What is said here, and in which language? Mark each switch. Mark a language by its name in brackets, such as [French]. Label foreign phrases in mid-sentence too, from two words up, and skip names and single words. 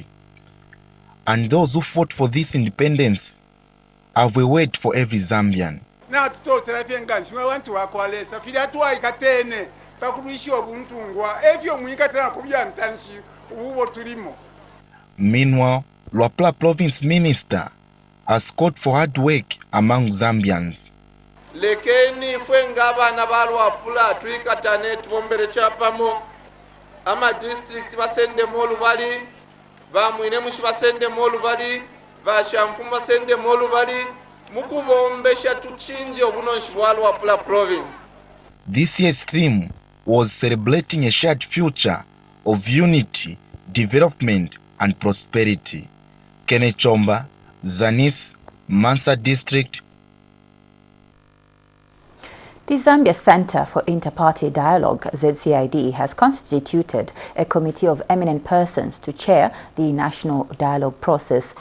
[English] And those who fought for this independence have a word for every Zambian. Meanwhile, Wapula Province Minister has called for hard work among Zambians. [Bemba] Lekeni fwenga na Wapula tuikatane tuombere chapamo ama district basende molu bali bamwine mushi basende molu bali bashamfumu basende molu bali mukubombesha tuchinje obunonshi bwa Wapula Province. [English] This year's theme was celebrating a shared future of unity, development and prosperity. Kene Chomba, Zanis, Mansa District. The Zambia Center for Inter-Party Dialogue, ZCID, has constituted a committee of eminent persons to chair the national dialogue process.